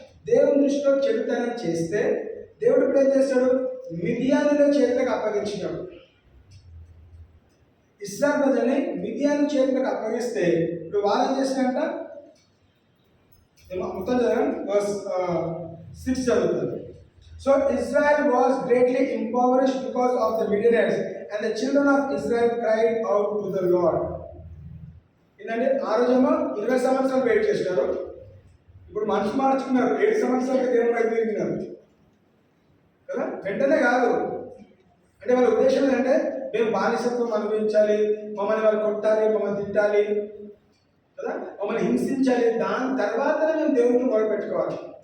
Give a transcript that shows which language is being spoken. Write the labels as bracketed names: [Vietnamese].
[Telugu] దేవుని దృష్టిలో చెడుతనం చేస్తే దేవుడు ఇప్పుడు ఏం చేస్తాడు? మిదియానుల చేతులకు అప్పగించినాడు. ఇశ్రాయేలు ప్రజల్ని మిదియాను చేతులకు అప్పగిస్తే ఇప్పుడు వాళ్ళు ఏం చేసినారంట? మొత్తం చదవండి. Verse 6 చదువుతారు. [English] So Israel was greatly impoverished because of the Midianites, and the children of Israel cried out to the Lord. [Telugu] ఏంటంటే ఆ రోజేమో 20 సంవత్సరాలు వెయిట్ చేసినారు, ఇప్పుడు మనసు మార్చుకున్నారు, 7 సంవత్సరాలకి దేవుడు రైతు తిరిగినారు కదా. వెంటనే కాదు, అంటే వాళ్ళ ఉద్దేశం ఏంటంటే మేము బానిసత్వం అనుభవించాలి, మమ్మల్ని వాళ్ళు కొట్టాలి, మమ్మల్ని తిట్టాలి కదా, మమ్మల్ని హింసించాలి, దాని తర్వాతనే మేము దేవుడికి మొదలుపెట్టుకోవాలి.